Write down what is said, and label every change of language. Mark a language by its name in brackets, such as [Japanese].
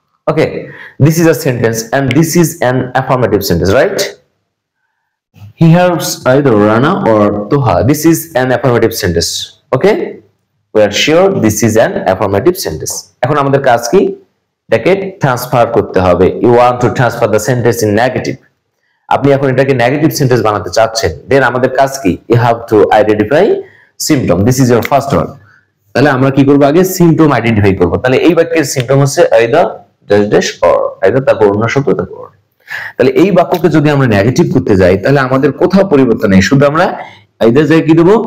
[English] Okay, this is a sentence and this is an affirmative sentence, right? He helps either Rana or Tuha. This is an affirmative sentence. Okay, we are sure this is an affirmative sentence. [Bangla] এখন আমাদের কাজ কি? এটাকে transfer করতে হবে। [English] You want to transfer the sentence in negative. [Bangla] আপনি এখন এটাকে নেগেটিভ সেন্টেন্স বানাতে চাচ্ছেন, দেন আমাদের কাজ কি? [English] You have to identify symptom. This is your first one. [Bangla] তাহলে আমরা কি করব? আগে সিম্পটম আইডেন্টিফাই করব। তাহলে এই বাক্যের সিম্পটম হচ্ছে [English] either dash dash or, [Bangla] either তারপর অন্য শব্দ তারপর। তাহলে এই বাক্যকে যদি আমরা নেগেটিভ করতে যাই তাহলে আমাদের কোথাও পরিবর্তন নেই, শুধু আমরা আইদার জায়গায় কি দেব?